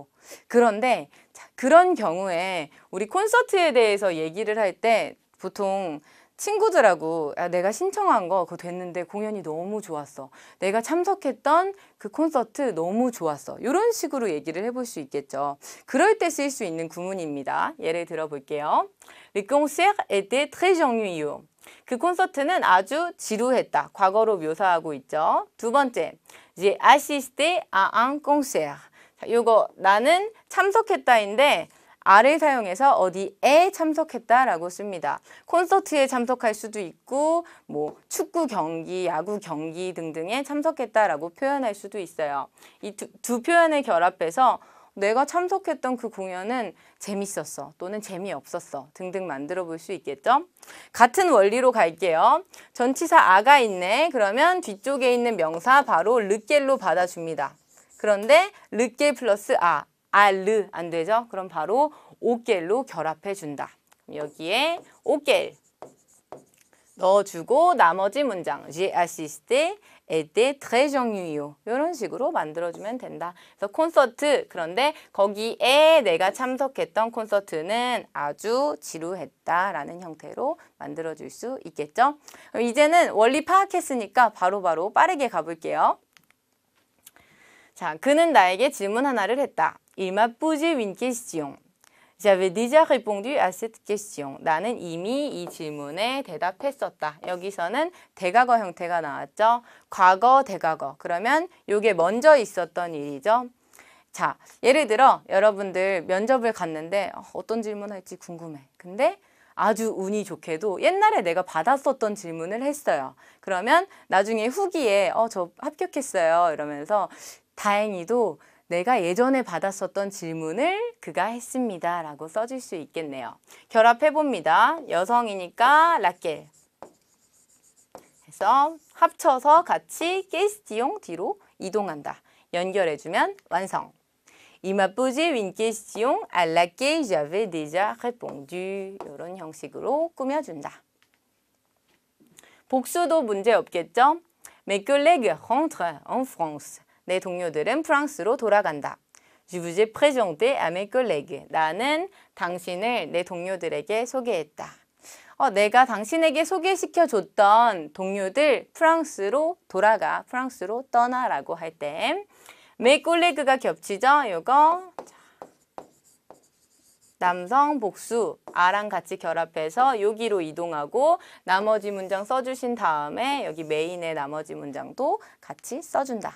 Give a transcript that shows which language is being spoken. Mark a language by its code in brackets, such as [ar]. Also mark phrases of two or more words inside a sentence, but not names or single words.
[ko] 그런데 그런 경우에 우리 콘서트에 대해서 얘기를 할 때 보통 친구들하고 내가 신청한 거 그거 됐는데 공연이 너무 좋았어. 내가 참석했던 그 콘서트 너무 좋았어. 이런 식으로 얘기를 해볼 수 있겠죠. 그럴 때 쓸 수 있는 구문입니다. 예를 들어 볼게요. [fr] Le concert était très ennuyeux. [ko] 그 콘서트는 아주 지루했다. 과거로 묘사하고 있죠. 두 번째, [fr] J'ai assisté à un concert. [ko] 자, 요거 나는 참석했다인데 아를 사용해서 어디에 참석했다라고 씁니다. 콘서트에 참석할 수도 있고 뭐 축구 경기, 야구 경기 등등에 참석했다라고 표현할 수도 있어요. 이 두 표현을 결합해서 내가 참석했던 그 공연은 재밌었어 또는 재미없었어 등등 만들어 볼 수 있겠죠. 같은 원리로 갈게요. 전치사 아가 있네. 그러면 뒤쪽에 있는 명사 바로 르겔로 받아줍니다. 그런데 르겔 플러스 르 안 되죠? 그럼 바로 오겔로 결합해 준다. 여기에 오겔 넣어주고 나머지 문장 [fr] J'ai assisté était très ennuyeux [ko] 이런 식으로 만들어주면 된다. 그래서 콘서트 그런데 거기에 내가 참석했던 콘서트는 아주 지루했다라는 형태로 만들어줄 수 있겠죠. 이제는 원리 파악했으니까 바로바로 빠르게 가볼게요. 자, 그는 나에게 질문 하나를 했다. [fr] Il m'a posé une question. J'avais déjà répondu à cette question. [ko] 나는 이미 이 질문에 대답했었다. 여기서는 대과거 형태가 나왔죠. 과거, 대과거. 그러면 이게 먼저 있었던 일이죠. 자, 예를 들어 여러분들 면접을 갔는데 어떤 질문 할지 궁금해. 근데 아주 운이 좋게도 옛날에 내가 받았었던 질문을 했어요. 그러면 나중에 후기에 저 합격했어요. 이러면서 다행히도 내가 예전에 받았었던 질문을 그가 했습니다. 라고 써줄 수 있겠네요. 결합해봅니다. 여성이니까 라켈. 해서 합쳐서 같이 question 뒤로 이동한다. 연결해주면 완성. [fr] Il m'a posé une question à laquelle j'avais déjà répondu. [ko] 이런 형식으로 꾸며준다. 복수도 문제 없겠죠? [fr] Mes collègues rentrent en France. [ko] 내 동료들은 프랑스로 돌아간다. [fr] Je vous ai présenté à mes collègues. [ko] 나는 당신을 내 동료들에게 소개했다. 내가 당신에게 소개시켜줬던 동료들 프랑스로 돌아가, 프랑스로 떠나라고 할 때 [fr] mes collègues [ko] 가 겹치죠? 이거 남성 복수, 아랑 같이 결합해서 여기로 이동하고 나머지 문장 써주신 다음에 여기 메인의 나머지 문장도 같이 써준다.